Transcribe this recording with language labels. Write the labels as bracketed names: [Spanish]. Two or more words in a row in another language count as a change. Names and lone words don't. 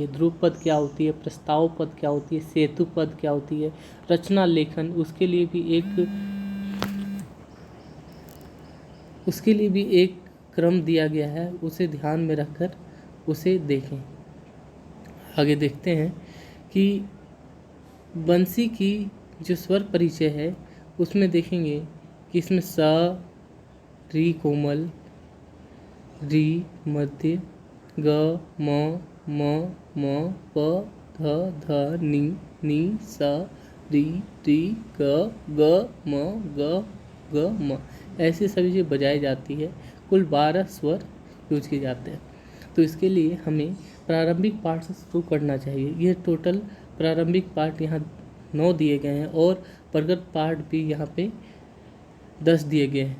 [Hindi] ध्रुव पद क्या होती है, प्रस्ताव पद क्या होती है, सेतु पद क्या होती है, रचना लेखन, उसके लिए भी एक क्रम दिया गया है। उसे ध्यान में रखकर उसे देखें। आगे देखते हैं कि बंसी की जो स्वर परिचय है उसमें देखेंगे कि इसमें सा, री कोमल, री मध्य, ग म प ध नी सा री ग म ऐसे सभी चीज़ बजाई जाती है। कुल 12 स्वर यूज किए जाते हैं। तो इसके लिए हमें प्रारंभिक पाठ से शुरू करना चाहिए। ये टोटल प्रारंभिक पाठ यहाँ 9 दिए गए हैं और प्रगत पाठ भी यहाँ पे 10 दिए गए हैं।